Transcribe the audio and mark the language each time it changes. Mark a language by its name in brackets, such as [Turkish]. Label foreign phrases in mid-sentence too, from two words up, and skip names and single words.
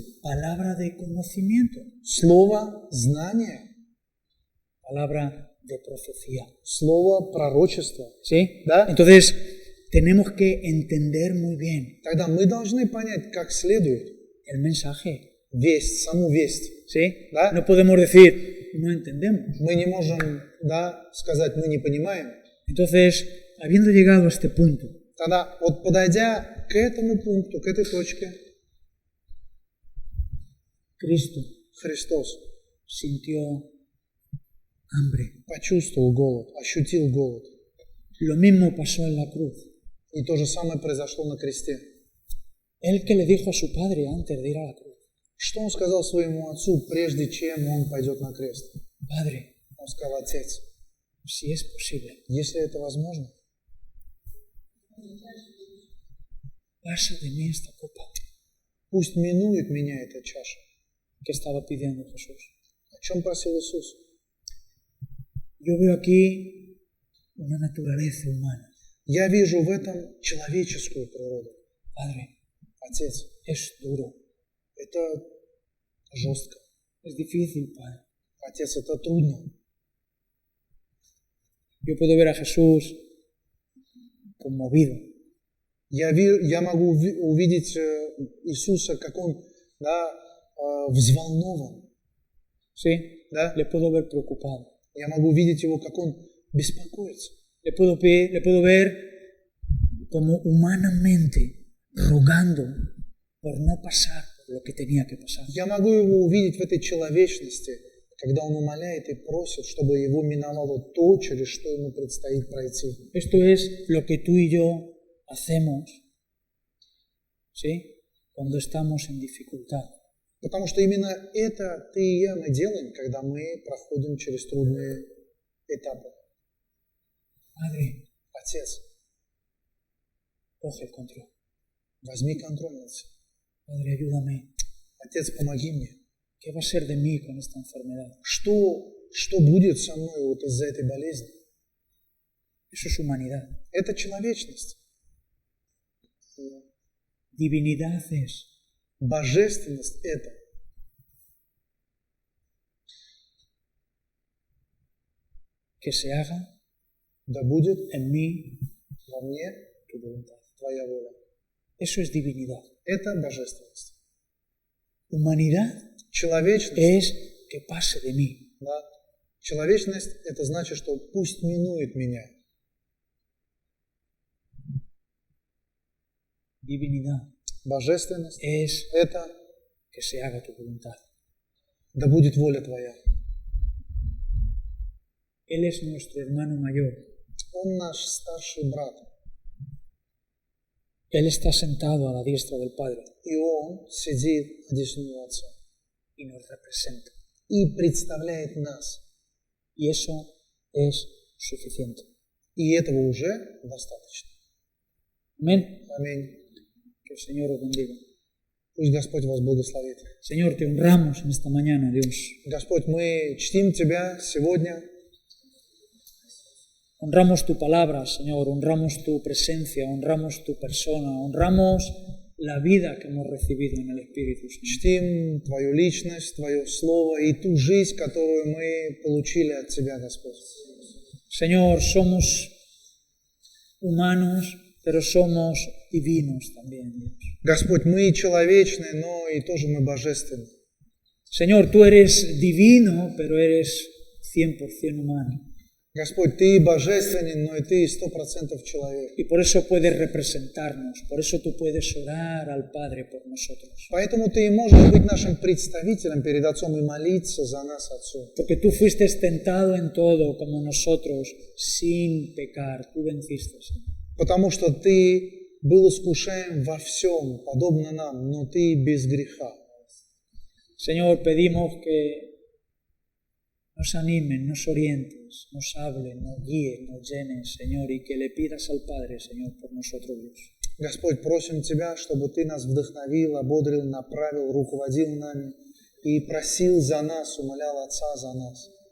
[Spanish] Palabra de conocimiento, [Russian] слово знания, [Spanish] palabra de profecía. [Russian] слово пророчества. [Spanish] ¿Sí? [Russian] ¿Da? [Spanish] Entonces, tenemos que entender muy bien [Russian] Тогда мы должны понять, как следует [Spanish] el mensaje. [Russian] весть, саму весть. [Spanish] ¿Sí? [Russian] ¿Da? [Spanish] No podemos decir, no entendemos. [Russian] Мы не можем, сказать, мы не понимаем. [Spanish] Entonces, habiendo llegado a este punto, [Russian] Тогда вот подойдя к этому пункту, к этой точке, [Spanish] Cristo [Russian] Христос [Spanish] sintió hambre. [Russian] почувствовал голод, ощутил голод. [Spanish] Lo mismo pasó en la cruz. [Russian] И то же самое произошло на кресте. [Spanish] Él que le dijo a su padre antes de ir a la cruz, [Russian] Что он сказал своему отцу, прежде чем он пойдет на крест? [Spanish] Padre, [Russian] Он сказал: Отец, [Spanish] si es posible, [Russian] если это возможно, [Spanish] pasa de mí esta copa. [Russian] пусть минует меня эта чаша. [Spanish] ¿Qué estaba pidiendo Jesús? [Russian] О чем просил Иисус? [Spanish] Yo veo aquí una naturaleza humana. [Russian] Я вижу в этом человеческую природу. [Spanish] Padre, [Russian] Отец, [Spanish] es duro, [Russian] это жестко. [Spanish] es difícil, Padre. [Russian] Отец, это трудно. [Spanish] Yo puedo ver a Jesús conmovido, [Russian] Я могу увидеть Иисуса, как он взволнован. [Spanish] ¿sí? [Russian] Да? [Spanish] Le puedo ver preocupado. [Russian] Я могу видеть его, как он беспокоится. [Spanish] Le puedo ver como humanamente rogando por no pasar por lo que tenía que pasar. [Russian] Я могу его увидеть в этой человечности, когда он умоляет и просит, чтобы его миновало то, через что ему предстоит пройти. [Spanish] Esto es lo que tú y yo hacemos, ¿sí? Cuando estamos en dificultad. [Russian] Потому что именно это ты и я мы делаем, когда мы проходим через трудные этапы. [Spanish] Padre, [Russian] Отец, [Spanish] coge el control. [Russian] возьми контроль над всем. [Spanish] Padre, ayúdame. [Russian] Отец, помоги мне. [Spanish] ¿Qué va a ser de mí con esta enfermedad? [Russian] Что будет со мной вот из-за этой болезни? [Spanish] Eso es humanidad. [Russian] Это человечность. [Spanish] Divinidad es [Russian] Божественность это. [Spanish] que se haga [Russian] Да будет [Spanish] en mí [Russian] во мне [Spanish] tu voluntad. [Russian] твоя воля. [Spanish] Eso es divinidad. [Russian] Это божественность. [Spanish] Humanidad [Russian] Человечность, [Spanish] es que pase de mí. [Russian] да, человечность это значит, что пусть минует меня. [Spanish] Divinidad [Russian] Божественность [Spanish] es [Russian] это [Spanish] que se haga tu voluntad. [Russian] да будет воля твоя. [Spanish] Él es nuestro hermano mayor. [Russian] Он наш старший брат. [Spanish] Él está sentado a la diestra del Padre [Russian] И Он сидит одесную Отца [Spanish] y nos representa. [Russian] и представляет нас. [Spanish] Y eso es suficiente. [Russian] И этого уже достаточно. [Spanish] Amén. [Russian] Аминь. [Spanish] Que el Señor os bendiga. [Russian] Пусть Господь вас благословит. [Spanish] Señor, te honramos en esta mañana, Dios. [Russian] Господь, мы чтим Тебя сегодня. [Spanish] Honramos tu palabra, Señor, honramos tu presencia, honramos tu persona, honramos la vida que hemos recibido en el Espíritu, Señor. [Russian] Чтим Твою личность, Твое Слово и ту жизнь, которую мы получили от Тебя, Господь. [Spanish] Señor, somos humanos, pero somos divinos también, Dios. [Russian] Господь, мы человечны, но и тоже мы божественны. [Spanish] Señor, tú eres divino, pero eres 100% humano. [Russian] Господь, Ты божественен, но и Ты 100% человек. [Spanish] Y por eso puedes representarnos, por eso tú puedes orar al Padre por nosotros. [Russian] Поэтому Ты и можешь быть нашим представителем перед Отцом и молиться за нас, Отцу. [Spanish] Porque tú fuiste tentado en todo como nosotros, sin pecar, tú venciste, Señor. [Russian] Потому что Ты был искушаем во всем, подобно нам, но Ты без греха. [Spanish] Señor, pedimos que nos animen, nos orientes, nos hablen, nos guíen, nos llenen, Señor, y que le pidas al Padre, Señor, por nosotros, Dios. [Russian] Господь, просим Тебя, чтобы Ты нас вдохновил, ободрил, направил, руководил нами и просил за нас, умолял Отца за нас.